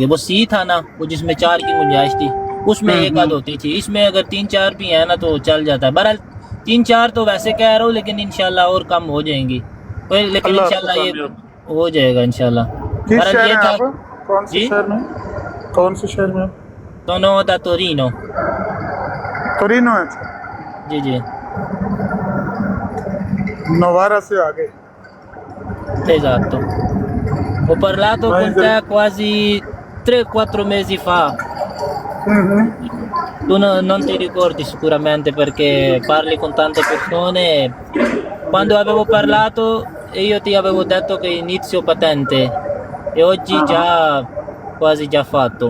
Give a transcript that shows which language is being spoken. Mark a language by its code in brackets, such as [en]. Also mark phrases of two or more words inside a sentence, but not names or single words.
[hi] वो सी था ना, वो जिसमें 4 की गुंजाइश थी, उसमें एक आध होती थी, इसमें अगर 3-4 भी है ना तो चल जाता है। बहरहाल 3-4 तो वैसे कह रहा हूँ, लेकिन इंशाल्लाह और कम हो जाएंगी। लेकिन इंशाल्लाह ये हो जाएगा इंशाल्लाह। किस बहरहाल शहर ये में था आप? कौन से जी शहर में? कौन से शहर में आप? [it] sono da Torino। [hi] टोरिनो है। जी जी नोवारा से आगे। [it] esatto। Ho parlato [hi] मैं [it] con [hi] इधर। [it] te quasi 3-4 mesi fa. Tu non ti ricordi sicuramente perché parli con tante persone. Quando avevo parlato e io ti avevo detto che inizio patente e oggi già quasi già fatto